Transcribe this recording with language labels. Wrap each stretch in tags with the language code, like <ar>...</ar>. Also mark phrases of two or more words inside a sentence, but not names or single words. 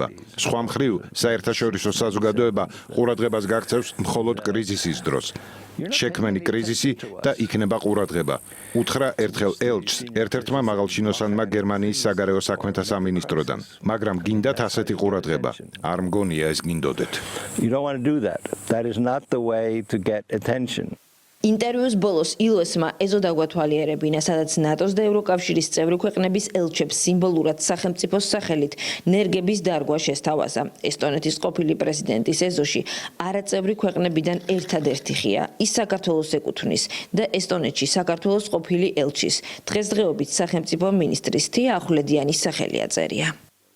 <ka>სხვა მხრივ, საერთაშორისო საზოგადოება ყურადღებას გაქცევს მხოლოდ კრიზისის დროს. შექმენი კრიზისი და იქნება ყურადღება. უთხრა ერთხელ ელჩს, ერთ-ერთმა მაღალჩინოსანმა გერმანიის საგარეო საქმეთა სამინისტროდან. მაგრამ გინდათ ასეთი ყურადღება. არ მგონია ეს გინდოდეთ.</ka> <en>You don't want to do that. That is not the way to get attention.</en> <ka>ინტერვიუს ბოლოს ილოსმა ეზო დაგვათვალიერებინა, სადაც ნატოს და ევროკავშირის წევრი ქვეყნების ელჩებს სიმბოლურად სახელმწიფოს სახელით ნერგების დარგვა შესთავაზა. ესტონეთის ყოფილი პრეზიდენტის ეზოში არაწევრი ქვეყნებიდან ერთადერთი ხია. ის საქართველოს ეკუთვნის და ესტონეთში საქართველოს ყოფილი ელჩის დღესდღეობით სახელმწიფო მინისტრის თია ახვლედიანის სახელი აწერია.</ka>